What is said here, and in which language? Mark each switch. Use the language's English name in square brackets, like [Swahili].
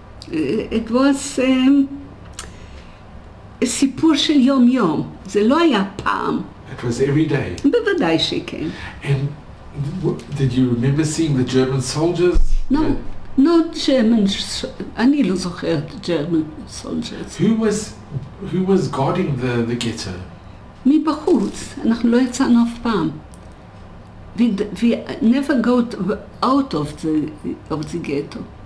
[English] It was [Hebrew] סיפור של יום יום, זה לא היה פעם. [English] It was every day? [Hebrew] בוודאי שכן. [English] And did you remember seeing the German soldiers? No, not German, [Hebrew] אני לא זוכרת [English] German soldiers. Who was guarding the ghetto? [Hebrew] מבחוץ, אנחנו לא יצאנו אף פעם. [English] We never got out of the ghetto.